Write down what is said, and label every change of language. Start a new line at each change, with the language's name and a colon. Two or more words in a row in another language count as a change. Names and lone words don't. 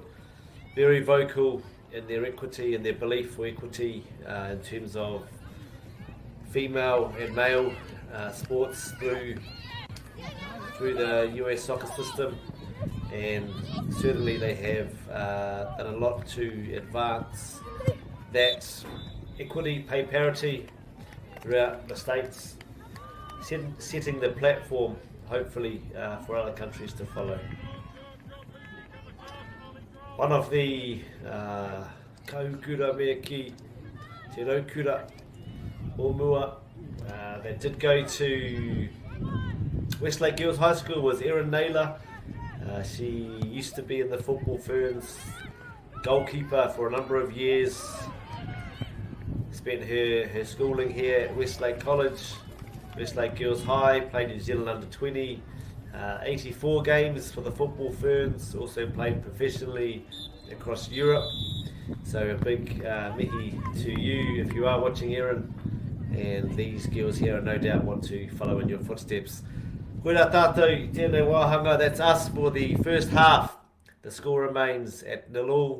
English: Very vocal in their equity and their belief for equity in terms of female and male sports through the US soccer system, and certainly they have done a lot to advance that equity, pay parity throughout the states, setting the platform hopefully for other countries to follow. One of the
Māori: kaukura mea ki te raukura o mua
English: that did go to Westlake Girls High School was Erin Naylor. She used to be in the Football Ferns, goalkeeper for a number of years. Spent her schooling here at Westlake College, Westlake Girls High, played New Zealand under 20, 84 games for the Football Ferns, also played professionally across Europe. So a big mihi to you if you are watching, Erin, and these girls here no doubt want to follow in your footsteps.
Māori: Koera tātou, tēnei wāhanga,
English: that's us for the first half. The score remains at 0-0.